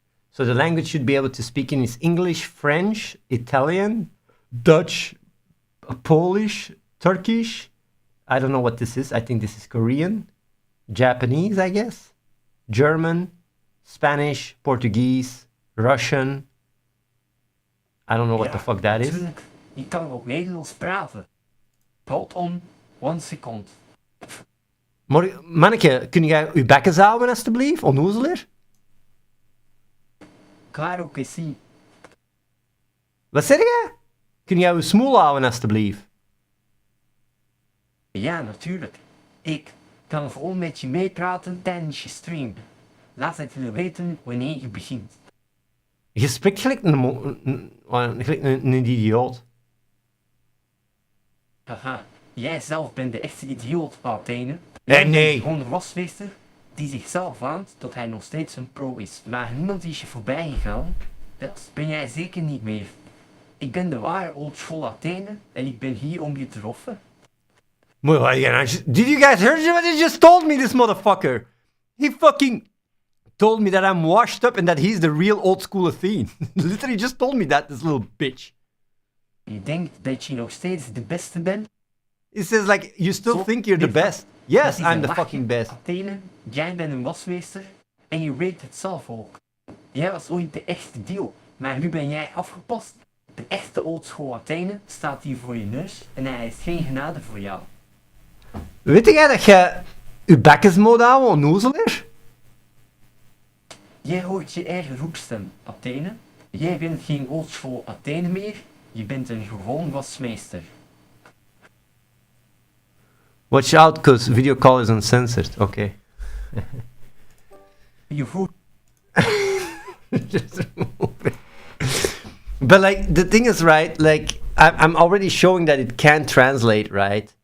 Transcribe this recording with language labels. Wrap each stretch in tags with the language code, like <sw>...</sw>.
<en>So the language you'd be able to speak in is English, French, Italian, Dutch, Polish, Turkish. I don't know what this is. I think this is Korean, Japanese, I guess, German, Spanish, Portuguese, Russian. I don't know what the fuck that is.</en> <nl>Natuurlijk, je kan ook Nederlands praten.</nl> <en>Hold on, 1 second.</en> <nl>Manneke, kun jij uw bekken houden alstublieft? Onnozeler?</nl> <es>Claro que sí.</es> <nl>Wat zeg je? Kun jij uw smoel houden alstublieft? Ja, natuurlijk. Ik kan gewoon met je meepraten tijdens je stream. Laat het je weten wanneer je begint. Je spreekt gelijk een idioot. Haha, jij zelf bent de echte idioot, Athene. Nee. Gewoon een wasmeester die zichzelf waant dat hij nog steeds een pro is. Maar niemand is je voorbij gegaan. Dat ben jij zeker niet meer. Ik ben de ware oldschool Athene en ik ben hier om je te roffen.</nl> <en>Did you guys hear what he just told me, this motherfucker? He fucking told me that I'm washed up and that he's the real old school Athene. Literally just told me that, this little bitch.</en> <nl>Je denkt dat je nog steeds de beste bent?</nl> <en>He says like, you still think you're the best. Yes, I'm the fucking best.</en> <nl>Athene, jij bent een wasmeester en je weet het zelf ook. Jij was ooit de echte deal, maar nu ben jij afgepast. De echte oldschool Athene staat hier voor je neus en hij heeft geen genade voor jou. Weet jij dat je je bekkens moet houden, onnozeler? Jij hoort je eigen roepstem, Athene. Jij bent geen oldschool Athene meer, je bent een gewoon wasmeester.</nl> <en>Watch out, because video call is uncensored. Okay.</en> <nl>Je voelt</nl> <en>Just remove it. But like the thing is, right, like I'm already showing that it can translate, right?</en>